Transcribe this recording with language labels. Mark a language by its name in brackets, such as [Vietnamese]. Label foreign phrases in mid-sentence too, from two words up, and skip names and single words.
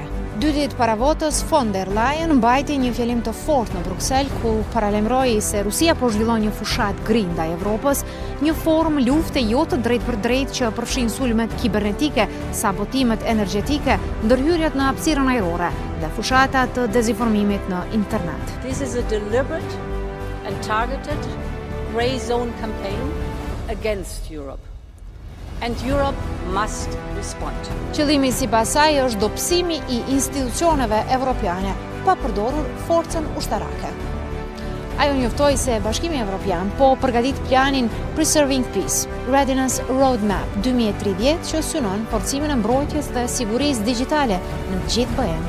[Albanian] 2 ditë para votës, von der Leyen mbajti një fjalim të fortë në Bruksel, ku paralajmëroi se Rusia po zhvillon një fushat gri ndaj Evropës, një formë lufte jo të drejtë për drejtë që përfshin sulmet kibernetike, sabotimet energjetike, ndërhyrjet në hapësirën ajrore dhe fushata të dezinformimit në internet. [English] This is a deliberate and targeted grey zone campaign against Europe. And Europe must respond. [Albanian] Qëllimi sipas saj është dobësimi i institucioneve evropiane pa përdorur forcën ushtarake. Ajo njoftoi se Bashkimi Evropian po përgatit planin Preserving Peace, Readiness Roadmap 2030 që synon forcimin e mbrojtjes dhe sigurisë digjitale në gjithë BE-n.